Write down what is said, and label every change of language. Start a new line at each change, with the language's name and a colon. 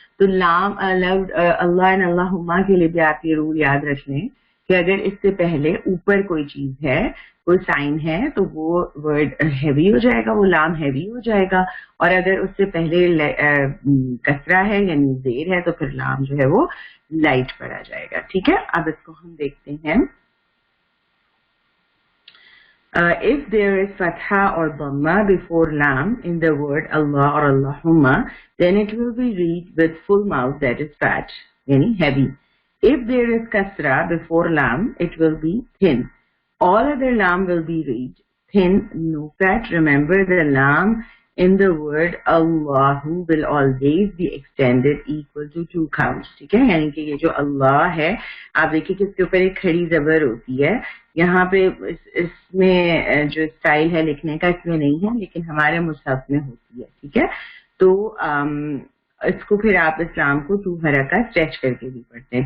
Urdu: تو لام اللہ اینڈ اللہم کے لیے بھی آپ یہ رول یاد رکھ لیں کہ اگر اس سے پہلے اوپر کوئی چیز ہے, کوئی سائن ہے, تو وہ ورڈ ہیوی ہو جائے گا, وہ لام ہیوی ہو جائے گا. اور اگر اس سے پہلے کسرہ ہے یعنی زیر ہے تو پھر لام جو ہے وہ لائٹ پڑا جائے گا. ٹھیک ہے, اب اس کو ہم دیکھتے ہیں.
English: If there is fatha or dhamma before lam in the word Allah or Allahumma, then it will be read with full mouth, that is fat, yani heavy. If there is kasra before lam, it will be thin. All other lam will be read thin, no fat. Remember, the lam in the word Allahu will always be extended equal to 2 counts.
Urdu: ٹھیک ہے, یعنی کہ یہ جو اللہ ہے آپ دیکھیں کہ اس کے اوپر ایک کھڑی زبر ہوتی ہے. یہاں پہ اس میں جو اسٹائل ہے لکھنے کا اس میں نہیں ہے, لیکن ہمارے مصحف میں ہوتی ہے. ٹھیک ہے, تو اس کو پھر آپ اسلام کو 2 حرکہ اسٹریچ کر کے بھی پڑھتے ہیں.